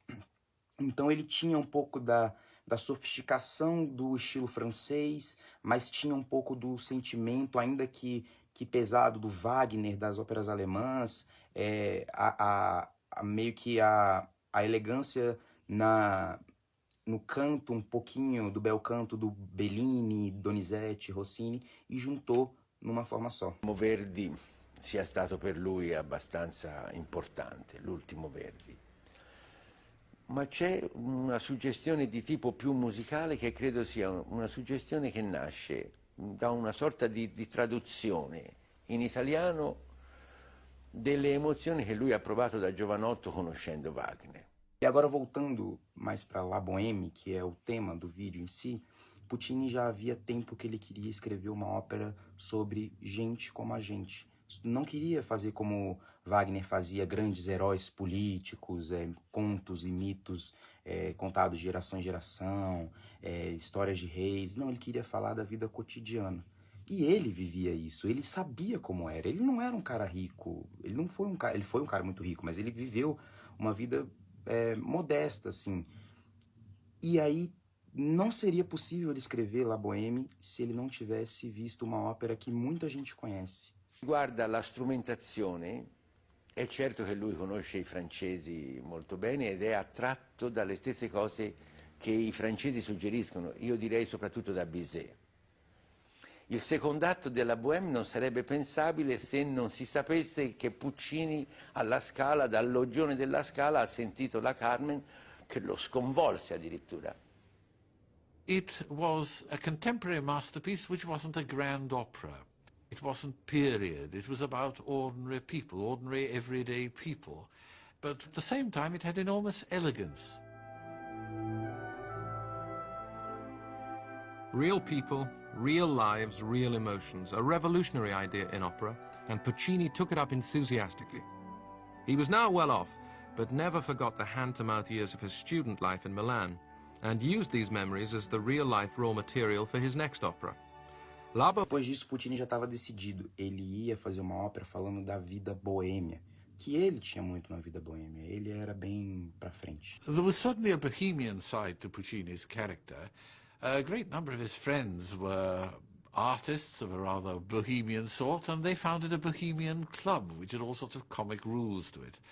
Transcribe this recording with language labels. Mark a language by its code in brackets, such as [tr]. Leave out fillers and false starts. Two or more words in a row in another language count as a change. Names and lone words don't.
[pt] Então ele tinha um pouco da sofisticação do estilo francês, mas tinha um pouco do sentimento, ainda que pesado, do Wagner, das óperas alemãs, meio que a elegância no canto, um pouquinho do [it] bel canto [pt] do Bellini, Donizetti, Rossini, e juntou numa forma só. [it] Verdi sia stato per lui abbastanza importante, l'ultimo Verdi. Ma c'è una suggestione di tipo più musicale che credo sia una suggestione che nasce da una sorta di traduzione in italiano delle emozioni che lui ha provato da giovanotto conoscendo Wagner. [pt] E agora voltando mais para La Bohème, que é o tema do vídeo em si, Puccini já havia tempo que ele queria escrever uma ópera sobre gente como a gente. Não queria fazer como Wagner fazia, grandes heróis políticos, contos e mitos contados de geração em geração, histórias de reis. Não, ele queria falar da vida cotidiana. E ele vivia isso, ele sabia como era. Ele não era um cara rico, ele não foi um cara, ele foi um cara muito rico, mas ele viveu uma vida modesta, assim. E aí não seria possível ele escrever La Bohème se ele não tivesse visto uma ópera que muita gente conhece. [it] Riguarda la strumentazione, è certo che lui conosce i francesi molto bene ed è attratto dalle stesse cose che i francesi suggeriscono, io direi soprattutto da Bizet. Il secondo atto della Bohème non sarebbe pensabile se non si sapesse che Puccini alla Scala, dal loggione della Scala, ha sentito la Carmen che lo sconvolse addirittura. [en] It was a contemporary masterpiece which wasn't a grand opera. It wasn't period. It was about ordinary people, ordinary everyday people. But at the same time it had enormous elegance. Real people, real lives, real emotions, a revolutionary idea in opera, and Puccini took it up enthusiastically. He was now well off, but never forgot the hand-to-mouth years of his student life in Milan, and used these memories as the real-life raw material for his next opera. [pt] Depois disso, Puccini já estava decidido. Ele ia fazer uma ópera falando da vida boêmia, que ele tinha muito na vida boêmia. Ele era bem pra frente. [en] There was certainly a bohemian side to Puccini's character. A great number of his friends were artists of a rather bohemian sort, and they founded a bohemian club, which had all sorts of comic rules to it.